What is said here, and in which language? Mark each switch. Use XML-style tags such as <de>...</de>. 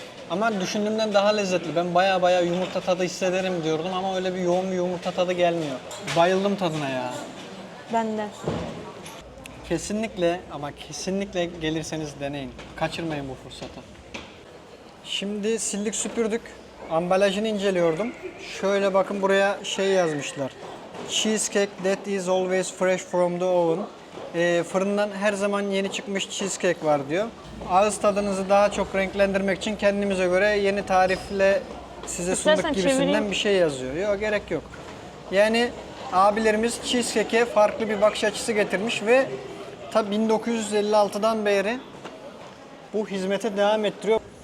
<tr>Ama düşündüğümden daha lezzetli. Ben baya yumurta tadı hissederim diyordum ama öyle bir yoğun bir yumurta tadı gelmiyor. Bayıldım tadına ya. Ben de. Kesinlikle ama kesinlikle gelirseniz deneyin. Kaçırmayın bu fırsatı. Şimdi sildik süpürdük. Ambalajını inceliyordum. Şöyle bakın buraya şey yazmışlar.</tr> <en>Cheesecake that is always fresh from the oven.</en> <tr>Fırından her zaman yeni çıkmış cheesecake var diyor. Ağız tadınızı daha çok renklendirmek için kendimize göre yeni tarifle size İstersen sunduk gibisinden çevireyim. bir şey yazıyor. Yok gerek yok. Yani abilerimiz cheesecake'e farklı bir bakış açısı getirmiş ve tabi 1956'dan beri bu hizmete devam ettiriyor.</tr>